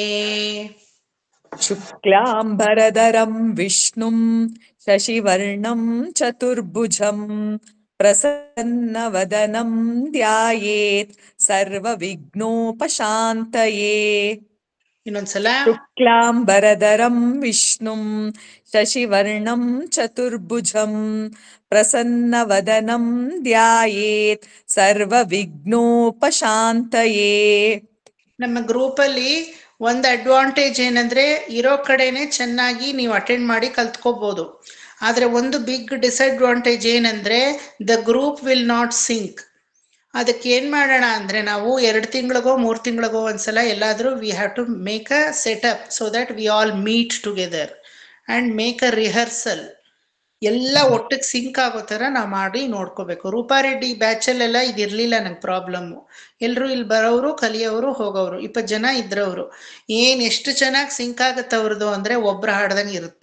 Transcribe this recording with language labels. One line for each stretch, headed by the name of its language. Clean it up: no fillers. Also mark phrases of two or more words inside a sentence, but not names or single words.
Sanskrit: शुक्लाम्बरधरं विष्णुं शशिवर्णं चतुर्भुजं प्रसन्नवदनं ध्यायेत् सर्वविघ्नोपशान्तये
Kannada: ಇನ್ನೊಂದ್ಸಲ
Sanskrit: शुक्लाम्बरधरं विष्णुं शशिवर्णं चतुर्भुजं प्रसन्नवदनं ध्यायेत् सर्वविघ्नोपशान्तये.
Kannada: ನಮ್ಮ ಗ್ರೂಪಲ್ಲಿ ಒಂದು ಅಡ್ವಾಂಟೇಜ್ ಏನಂದ್ರೆ ಇರೋ ಕಡೆನೆ ಚೆನ್ನಾಗಿ ನೀವು ಅಟೆಂಡ್ ಮಾಡಿ ಕಲ್ತ್ಕೋಬಹುದು. ಆದ್ರೆ ಒಂದು
English: big disadvantage
Kannada: ಏನಂದ್ರೆ
English: the group will not sync.
Kannada: ಅದಕ್ಕೆ ಏನ್ ಮಾಡೋಣ ಅಂದ್ರೆ ನಾವು 2 ತಿಂಗಳಿಗೋ 3 ತಿಂಗಳಿಗೋ ಒಂದ್ಸಲ ಎಲ್ಲಾದ್ರೂ
English: we have to make a setup so that we all meet together and make a rehearsal.
Kannada: ಎಲ್ಲ ಒಟ್ಟಿಗೆ ಸಿಂಕ್ ಆಗೋ ಥರ ನಾವು ಮಾಡಿ ನೋಡ್ಕೋಬೇಕು. ರೂಪಾರೆಡ್ಡಿ ಬ್ಯಾಚಲ್ಲೆಲ್ಲ ಇದಿರಲಿಲ್ಲ ನಂಗೆ ಪ್ರಾಬ್ಲಮ್ಮು. ಎಲ್ಲರೂ ಇಲ್ಲಿ ಬರೋರು ಕಲಿಯೋರು ಹೋಗೋರು 20 ಜನ ಇದ್ರವರು. ಎಷ್ಟು ಚೆನ್ನಾಗಿ ಸಿಂಕ್ ಆಗುತ್ತೆ ಅವ್ರದ್ದು ಅಂದರೆ ಒಬ್ರು ಹಾಡ್ದಂಗೆ ಇರುತ್ತೆ.